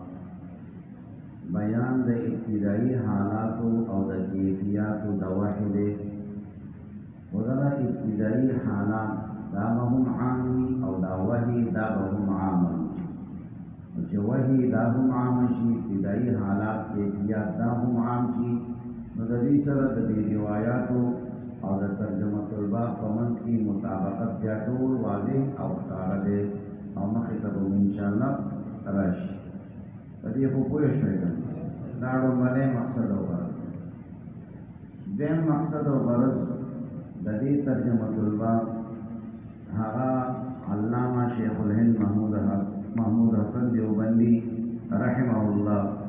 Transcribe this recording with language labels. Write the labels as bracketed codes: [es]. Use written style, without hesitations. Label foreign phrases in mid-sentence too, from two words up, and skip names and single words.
[ps] بیان د ابتدائی حالاتو او د کیفیاتو د وحی دی او دا ابتدائی حالات دا هم عامی او دا وحی دا هم عام چې وحی دا هم عام شي ابتدائی حالات کیفیات دا هم عام شي نو د دې سره د دې روایاتو او د [ar] ترجمه الباب [ps] په منځ کې مطابقت بیا ټول واضح او ښکاره دی او مخې ته به انشاءالله راشي په دې خو پوه شوئ که دا لومړنی مقصد او غرض دویم مقصد او غرض د دې [ar] ترجمه الباب [ps] هغه علامه شیخ الهند محمود حسن دیوبندی [ar] رحمه الله